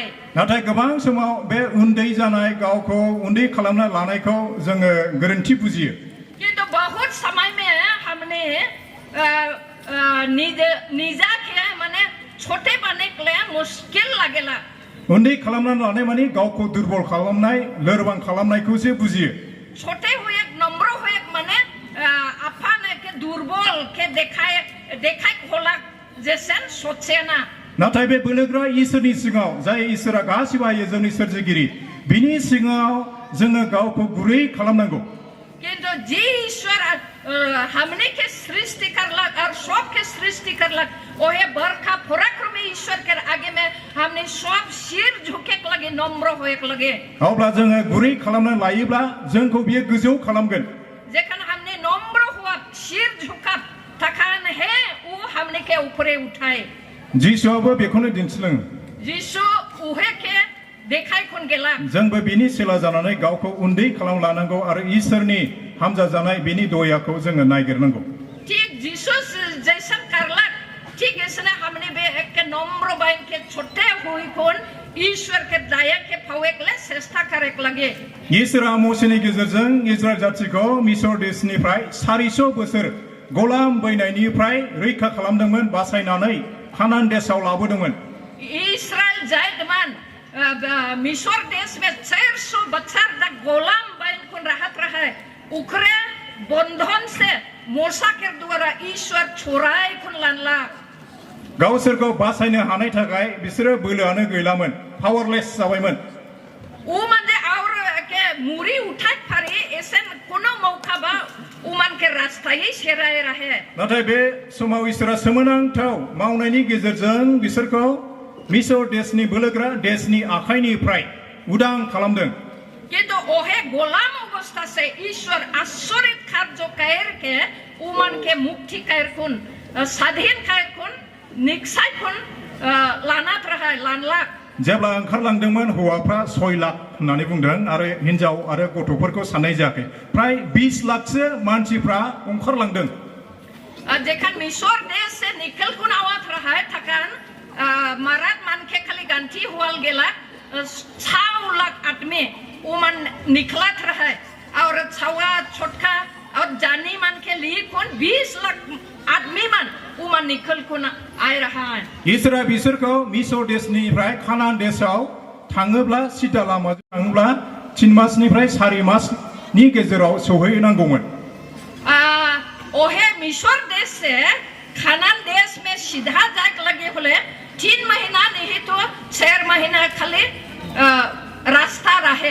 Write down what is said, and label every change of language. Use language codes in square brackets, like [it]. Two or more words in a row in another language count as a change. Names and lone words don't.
[brx] नाथाय गोबां समाव बे उन्दै जानाय गावखौ उन्दै खालामना लानायखौ जोङो गोरोन्थि बुजियो [sck] किंतु बहुत समय में हमने निजा के माने छोटे बने के लिए मुश्किल लगेला [brx] उन्दै खालामना लानाय माने गावखौ दुर्बल खालामनाय लोरबां खालामनायखौसो बुजियो [sck] छोटे हुए नम्र हुए माने अपन के दुर्बल के देखाय होला जेसेन सोचे ना [brx] नाथाय बे बोलोग्रा इसोरनि सिगाङाव जाय इसोरा गासिबो हायो जोंनि सोरजिगिरि बिनि सिगाङाव जोङो गावखौ गुरै खालामनांगौ [sck] किंतु जी ईश्वर हमने के सृष्टि करलक और सब के सृष्टि करलक ओहे बरखा पराक्रम ईश्वर के आगे में हमने सब सिर झुके के लगे नम्र होए के लगे [brx] अब्ला जोङो गुरै खालामना लायोब्ला जोंखौ बियो गोजौ खालामगोन [sck] जेखन हमने नम्र हुआ सिर झुका तखान है वो हमने के ऊपरे उठाए [brx] जिसुआबो बेखौनो दिन्थिलाङो [sck] जिसु उहे के देखाय कोन गेला [brx] जोंबो बिनि सेला जानानै गावखौ उन्दै खालाम लानांगौ आरो इसोरनि हामजा जानाय बिनि दयाखौ जोङो नागिरनांगौ [sck] ठीक जिसु जैसन करला ठीक इसने हमने बे एक के नम्र बाइन के छोटे हुई कोन ईश्वर के दया के फावेकले चेष्टा करे लगे [brx] इसोरा मोसेनि गेजेरजों इजराइल जातिखौ मिसर देशनिफ्राय 400 बोसोर गलाम बैनायनिफ्राय रैखा खालामदोंमोन बासायनानै कानान देशआव लाबोदोंमोन [sck] इस्राएल जायदमान मिसर देश में 400 बच्चर तक गोलाम बन कोन रहत रहे उखरे बंधन से मूसा के द्वारा ईश्वर छुड़ाए कोन लानला [brx] गावसोरखौ बासायनो हानाय थाखाय बिसोरो बोलोआनो गैलामोन पावरलेस जाबायमोन [sck] उ माने और के मुरी उठाय फारि एसेन कोनो मौका बा उमान के रास्तायै सेराय रहे [brx] नाथाय बे समाव इसोरा सोमोनांथाव मावनायनि गेजेरजों बिसोरखौ मिसर देशनि बोलोग्रा देशनि आखाइनिफ्राय उदां खालामदों [sck] किंतु ओहे गोलाम अवस्था से ईश्वर आश्चर्य कार्य कर के उमान के मुक्ति कर कुन स्वाधीन कर कुन निक्साय कुन लानात रहा लानला [brx] जेब्ला ओंखारलांदोंमोन हौवाफ्रा 6 लाख होननानै बुंदों आरो हिनजाव आरो गथ'फोरखौ साननाय जायाखै प्राय 20 लाखसो मानसिफ्रा ओंखारलांदों [sck] जेखान मिसर देश से निकल कुन आवत रहा थकान मारात मान के खाली गंती हुआल गेला 6 लाख आदमी उमन निकलत रहा और छवा छोटका और जानी मन के लिए कौन 20 लाख आदमी मन उमन निकल कुन आय रहा है [brx] इसोरा बिसोरखौ मिसर देशनिफ्राय कानान देशआव थाङोब्ला सिदा लामाजों थाङोब्ला 3 मासनिफ्राय 4 मासनि गेजेराव सौहैनांगौमोन [sck] ओहे मिसर देश से कानान देश में सीधा जाके लगे होले 3 महीना नहीं तो 4 महीना खाली रास्ता रहे